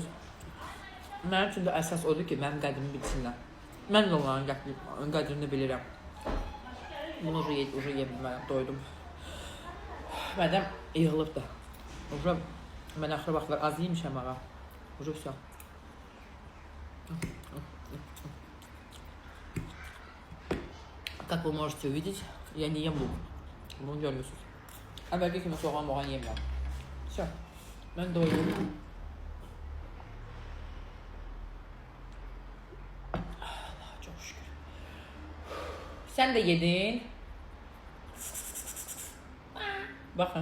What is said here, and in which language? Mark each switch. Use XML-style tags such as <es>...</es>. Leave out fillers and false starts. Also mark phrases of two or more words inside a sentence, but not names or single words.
<az>Mənim üçün də əsas odur ki, mənim qədrimi bilsinlər. Mən də onların qədrini bilirəm. Bunu ucu yemirəm, doydum. Mədəm yığılıb da. Mən axırı vaxtlar az yemişəm ağa.</az> <ru>Ucu все. Как вы можете увидеть, я не ем лук.</ru> <tr>Bunu görmüyorsunuz.</tr> <az>Əvvəlki kimi soğan yemirəm. Все. Mən doydum. Allah çok şükür.</az> <tr>Sen de yedin. Bakın.</tr>